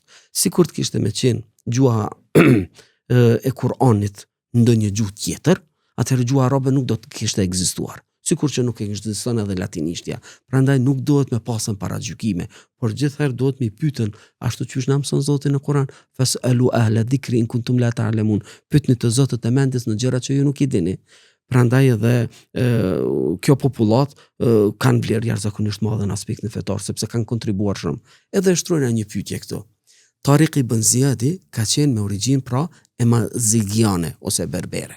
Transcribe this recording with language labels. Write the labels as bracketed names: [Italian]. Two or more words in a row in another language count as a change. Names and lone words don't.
[Albanian] Sikur të kishte me qenë gjuha e Kur'anit ndonjë gjuhë tjetër, atëherë gjuha arabe nuk do të kishte ekzistuar. Sikur që nuk ekziston edhe latinishtja. Prandaj nuk duhet me pasën paragjykime, por gjithherë duhet me pyetën ashtu siç na mëson Zoti në Kur'an, [Arabic] فاسألوا أهل الذكر إن كنتم لا تعلمون. [Albanian] Pyetni të zotët e mendjes në gjëra që ju nuk i dini. Prandaj edhe kjo popullat kanë vlerë jashtëzakonisht madhe në aspektin fetar, sepse kanë kontribuar shumë. Edhe shtrojna një pyetje këtu. Tariq ibn Ziyadi ka qenë me origjinë pra emazighiane ose berbere.